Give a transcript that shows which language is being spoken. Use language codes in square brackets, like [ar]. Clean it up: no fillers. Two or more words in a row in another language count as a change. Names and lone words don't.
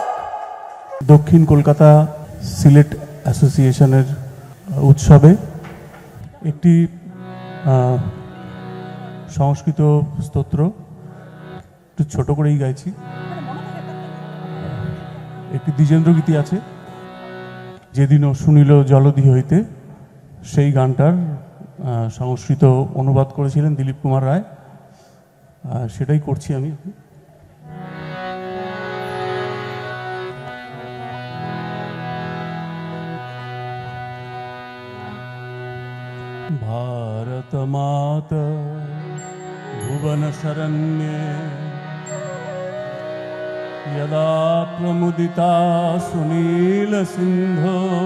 [bn] দক্ষিণ কলকাতা সিলেট অ্যাসোসিয়েশনের উৎসবে একটি সংস্কৃত স্তোত্র একটু ছোট করেই গাইছি। একটি দ্বিজেন্দ্র গীতি আছে, যেদিনও শুনিল জলধি হইতে, সেই গানটার সংস্কৃত অনুবাদ করেছিলেন দিলীপ কুমার রায়, সেটাই করছি আমি। [sa] भारत माता भुवन शरण्ये यदा प्रमुदिता सुनील सिंधो